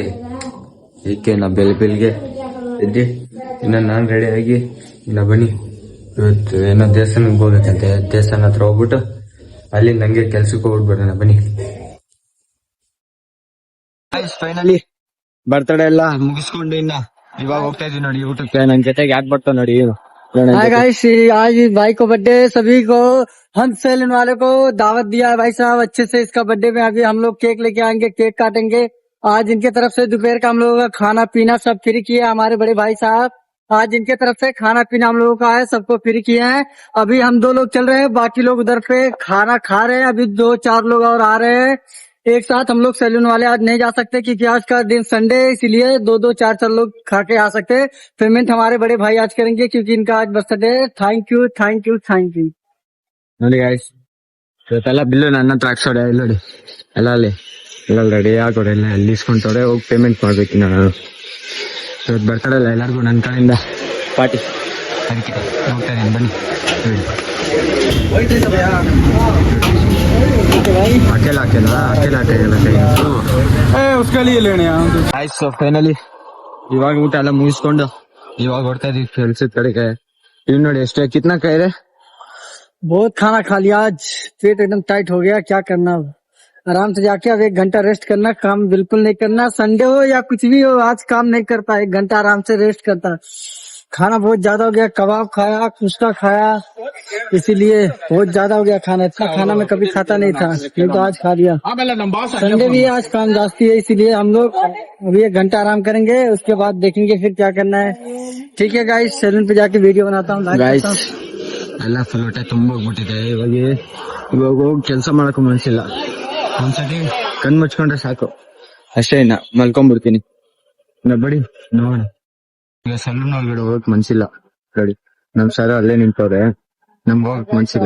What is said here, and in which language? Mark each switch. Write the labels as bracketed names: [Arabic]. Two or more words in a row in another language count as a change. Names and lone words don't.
[Kannada] ಏಕೆ ನಾ ಬೆಳಿಗ್ಗೆ ಎದ್ದಿ ಇನ್ನ ನಾನ್ ರೆಡಿ ಆಗಿ ಇನ್ನ ಬನ್ನಿ. ಇವತ್ತು ಏನೋ ದೇವಸ್ಥಾನಕ್ಕೆ ಹೋಗ್ಬೇಕಂತೆ. ದೇವಸ್ಥಾನ ಹತ್ರ ಹೋಗ್ಬಿಟ್ಟು ಅಲ್ಲಿ ನಂಗೆ ಕೆಲ್ಸಕ್ಕೆ ಹೋಗ್ಬಿಡ್ಬೇಡ ಬನ್ನಿ. ಫೈನಲಿ ಬರ್ತಡೇ ಎಲ್ಲ ಮುಗಿಸ್ಕೊಂಡು ಇನ್ನ ಇವಾಗ ಹೋಗ್ತಾ ಇದೀವಿ ನೋಡಿ ಊಟಕ್ಕೆ. ನನ್ ಜೊತೆಗೆ ಯಾಕೆ ಬರ್ತಾವ ನೋಡಿ. [English] hi guys, [Hindi] आज भाई को बर्थडे, सभी को हम सैलून वाले को दावत दिया है भाई साहब अच्छे से। इसका बर्थडे में अभी हम लोग केक लेके आएंगे, केक काटेंगे। आज इनके तरफ से दोपहर का हम लोगों का खाना पीना सब फ्री किया है हमारे बड़े भाई साहब। आज इनके तरफ से खाना पीना हम लोगों का है, सबको फ्री किए हैं। अभी हम 2 लोग चल रहे हैं, बाकी लोग उधर पे खाना खा रहे हैं। अभी 2-4 लोग और आ रहे हैं एक साथ। हम लोग सैलून वाले आज नहीं जा सकते क्योंकि आज का दिन संडे है, इसीलिए 2-2, 4-4 लोग खा के आ सकते हैं। पेमेंट हमारे बड़े भाई आज करेंगे क्योंकि इनका आज बर्थडे है। [English] thank you thank you thank you. [Kannada] ನೋಡಿ ಗೈಸ್, ಇವತ್ತೆಲ್ಲ ಬಿಲ್ಲು ನನ್ನ ಹತ್ರ ಹಾಕ್ಸೋಡೆ. ನೋಡಿ ಎಲ್ಲ ಅಲ್ಲಿ ಎಲ್ಲ ರೆಡಿ ಆಗೋಡೆ, ಎಲ್ಲ ಅಲ್ಲಿ ಇಸ್ಕೊಂತವ್ರೆ. ಹೋಗಿ ಪೇಮೆಂಟ್ ಮಾಡ್ಬೇಕು ನಾನು. ಇವತ್ತು ಬರ್ತಡೇ ಅಲ್ಲ, ಎಲ್ಲರಿಗೂ ನನ್ನ ಕಡೆಯಿಂದ ಪಾರ್ಟಿ. ಅದಕ್ಕೆ ಹೋಗ್ತಾ ಇದೀನಿ ಬನ್ನಿ. ಅಕೆಲ ಫೈನಲಿ ಇವಾಗ ಊಟ ಎಲ್ಲ ಮುಗಿಸ್ಕೊಂಡು ಇವಾಗ ಹೊಡ್ತಾ ಇದೀವಿ ಕೆಲ್ಸದ ಕಡೆಗೆ. ಇವ್ ನೋಡಿ ಎಷ್ಟೇ ಕಿತ್ನಾ ಕೈ ಇದೆ. [Hindi] बहुत खाना खा लिया आज, पेट एकदम टाइट हो गया। क्या करना, आराम से जाके अब 1 घंटा रेस्ट करना, काम बिल्कुल नहीं करना। संडे हो या कुछ भी हो, आज काम नहीं करता, 1 घंटा आराम से रेस्ट करता। खाना बहुत ज्यादा हो गया, कबाब खाया, कुश्ता खाया, इसीलिए बहुत ज्यादा हो गया खाना। इतना खाना मैं कभी खाता नहीं था, नहीं तो आज खा लिया। संडे भी आज काम जास्ती है, इसीलिए हम लोग अभी 1 घंटा आराम करेंगे, उसके बाद देखेंगे फिर क्या करना है। ठीक है गाइस, सैलून पे जाके वीडियो बनाता हूँ। [Kannada] ಎಲ್ಲ ಫುಲ್ ಹೊಟ್ಟೆ ತುಂಬ ಹೋಗ್ಬಿಟ್ಟಿದೆ. ಇವಾಗ ಹೋಗಿ ಕೆಲಸ ಮಾಡಕ್ಕೂ ಮನ್ಸಿಲ್ಲ. ಒಂದ್ಸತಿ ಕಣ್ ಮುಚ್ಕೊಂಡ್ರೆ ಸಾಕು ಅಷ್ಟೇ, ಇನ್ನ ಮಲ್ಕೊಂಡ್ಬಿಡ್ತೀನಿ. ಬಡಿ ನೋಡೋಣ. ಈಗ ಸಲೂನ್ ಒಳಗಡೆ ಹೋಗಕ್ ಮನ್ಸಿಲ್ಲ. ನೋಡಿ ನಮ್ ಸರ್ ಅಲ್ಲೇ ನಿಂತವ್ರೆ, ನಮ್ಗೆ ಹೋಗಕ್ ಮನ್ಸಿಲ್ಲ.